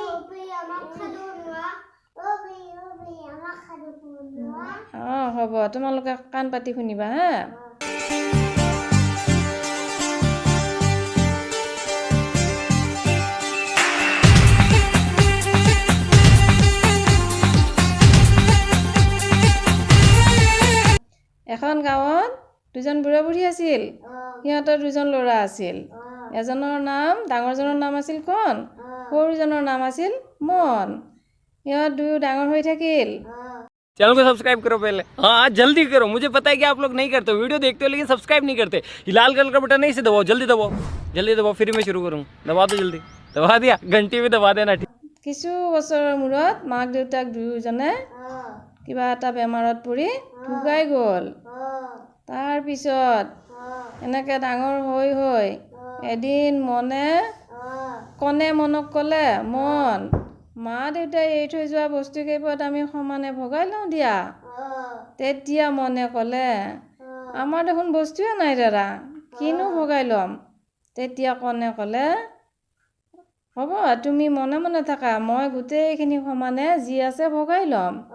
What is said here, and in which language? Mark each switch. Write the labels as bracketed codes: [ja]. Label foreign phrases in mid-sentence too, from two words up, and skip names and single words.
[as] হ'ব তোমালোকে কাণ পাতি শুনিবা হা এখন গাঁৱত দুজন বুঢ়া বুঢ়ী আছিল সিহঁতৰ দুজন ল'ৰা আছিল এজনৰ নাম ডাঙৰজনৰ নাম আছিল কণ সৰুজনৰ নাম আছিল মন সিহঁত দুয়ো ডাঙৰ হৈ থাকিল [hi] चैनल को सब्सक्राइब करो पहले हाँ जल्दी करो मुझे पता है कि आप लोग नहीं करते हो वीडियो देखते हो लेकिन सब्सक्राइब नहीं करते ये लाल कलर का बटन नहीं से दबाओ जल्दी दबाओ फिर मैं शुरू करूँ दबा दो जल्दी दबा दिया घंटी भी दबा देना ठीक [as] কিছু বছৰৰ মূৰত মাক দেউতাক দুয়োজনে কিবা এটা বেমাৰত পৰি ঢুকাই গ'ল তাৰ পিছত এনেকৈ ডাঙৰ হৈ এদিন কণে মনক ক'লে মন মা দেউতাই এৰি থৈ যোৱা বস্তুকেইপদ আমি সমানে ভগাই লওঁ দিয়া তেতিয়া মনে ক'লে আমাৰ দেখোন বস্তুৱে নাই দাদা কিনো ভগাই ল'ম তেতিয়া কণে ক'লে হ'ব তুমি মনে মনে থাকা মই গোটেইখিনি সমানে যি আছে ভগাই ল'ম